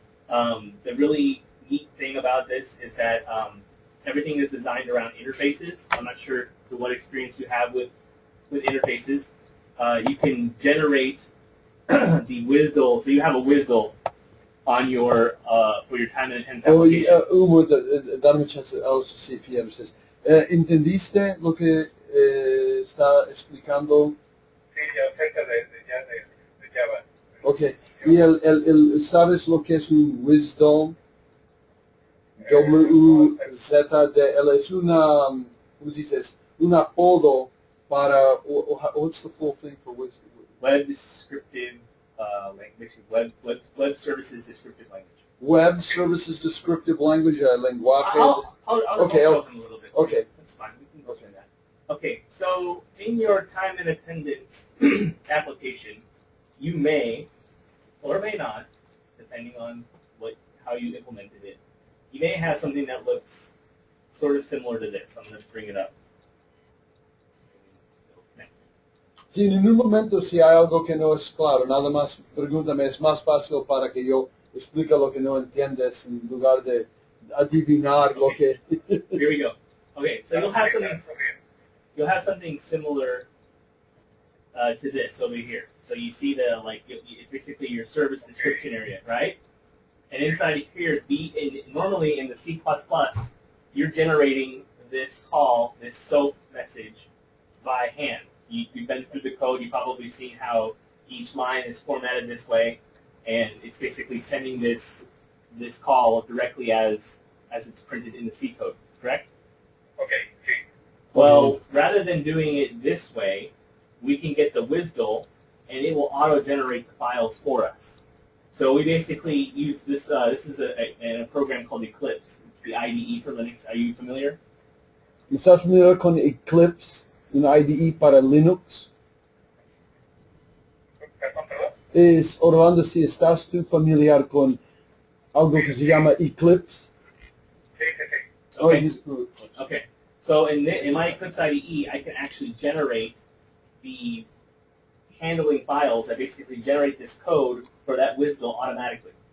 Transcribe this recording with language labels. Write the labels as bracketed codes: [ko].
[en] The really neat thing about this is that everything is designed around interfaces. I'm not sure to what experience you have with interfaces. You can generate the WSDL. So you have a WSDL on your for your time and attendance application. Hugo, [es] darme chance, [en] I'll see if he understands. [es] ¿Entendiste lo que está explicando? Sí, acerca de Java. Ok. ¿Y sabes lo que es un WSDL? WZDL es una, ¿cómo dices? Un apodo para, [en] what's the full thing for WSDL? Web descriptive language, web services descriptive language. Web services descriptive language, lenguaje. I'll Okay, show them a little bit. Okay. That's fine. We can go through that. Okay, so in your time and attendance application, you may or may not, depending on how you implemented it, you may have something that looks sort of similar to this. I'm going to bring it up. [es] Si en un momento si hay algo que no es claro, nada más pregúntame, es más fácil para que yo explique lo que no entiendes en lugar de adivinar lo que... [en] Here we go. Okay, so you'll have something similar to this over here. So you see it's basically your service description area, right? And inside here, normally in the C++, you're generating this call, this SOAP message by hand. You've been through the code. You've probably seen how each line is formatted this way, and it's basically sending this call directly as it's printed in the C code, correct? [es] Okay, sí. [en] Well, rather than doing it this way, we can get the WSDL, and it will auto-generate the files for us. So we basically use this. This is a program called Eclipse. It's the IDE for Linux. Are you familiar? [es] ¿Estás familiar con Eclipse? Un IDE para Linux. Es, Orlando, si estás tú familiar con algo que se llama Eclipse. [en] Okay. Okay. So in my Eclipse IDE, I can actually generate the handling files that basically generate this code for that WSDL automatically.